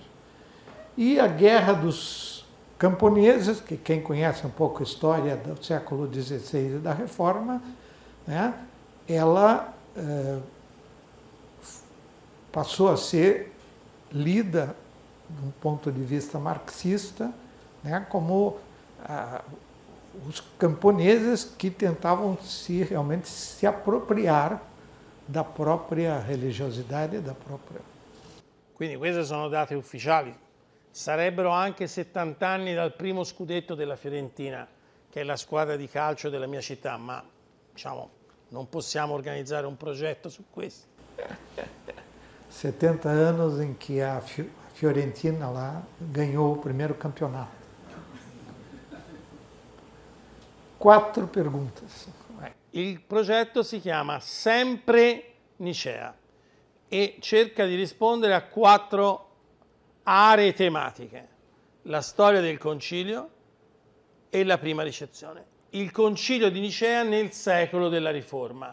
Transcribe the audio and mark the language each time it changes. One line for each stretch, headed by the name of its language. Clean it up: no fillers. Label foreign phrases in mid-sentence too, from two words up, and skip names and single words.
Portuguese: E a Guerra dos Camponeses, que quem conhece um pouco a história do século XVI e da Reforma, né, ela passou a ser lida, de um ponto de vista marxista, né, como os camponeses que tentavam realmente se apropriar da própria religiosidade, da própria...
Italian: Quindi queste sono date ufficiali. Sarebbero anche 70 anni dal primo scudetto della Fiorentina, che è la squadra di calcio della mia città, ma diciamo non possiamo organizzare un progetto su questo.
Portuguese: 70 anos em que a Fiorentina lá ganhou o primeiro campeonato. 4 perguntas.
Italian: Il progetto si chiama Sempre Nicea e cerca di rispondere a 4 aree tematiche: la storia del concilio e la prima ricezione. Il concilio di Nicea nel secolo della Riforma.